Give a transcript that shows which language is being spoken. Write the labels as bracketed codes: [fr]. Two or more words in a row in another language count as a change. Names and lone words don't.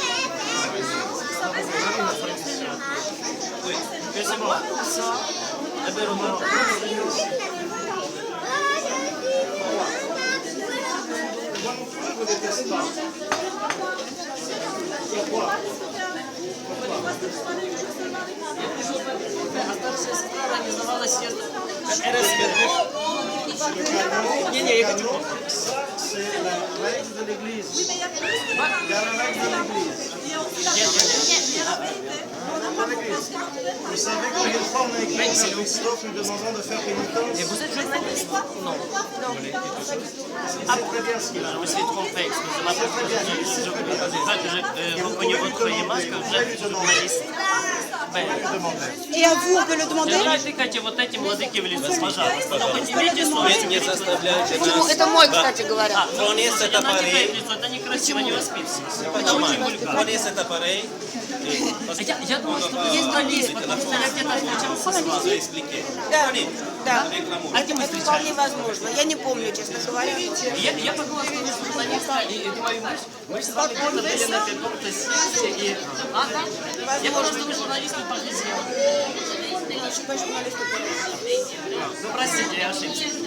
[fr] Oui, mais c'est bon. Ça, eh bien, Je vous déteste pas. Pourquoi? [ru] Не, я хочу. [fr] C'est la règle de l'église. Il y a la règle de l'église. Vous savez combien de fois on a écrit à Christophe nous demandant de faire pénitence? Et vous êtes journaliste? Non. C'est très bien ce qu'il a. Je me suis trompé, excusez-moi. Je reconnais votre image que vous êtes journaliste. Et à vous, on peut le demander? [ru] Тыкайте вот этим молодым лицом, пожалуйста. Поднимите Не заставляйте нас. Это мой, кстати говоря. [fr] Prenez cet appareil. [ru] Это некрасиво, не воспитывается. [fr] C'est normal. Prenez cet appareil. [ru] Я думаю, что вы журналист, потому что я где-то встречался с вами. Да, Рекламу. А где мы это встречались? вполне возможно. Я не помню, честно говоря. Я подумала, что вы журналист, и думаю, мы с вами где-то были на каком-то съезде, и... А, да? Я думала, что вы журналист по профессии. [fr] Je suis pas journaliste. [ru] Ну, простите, я ошибся.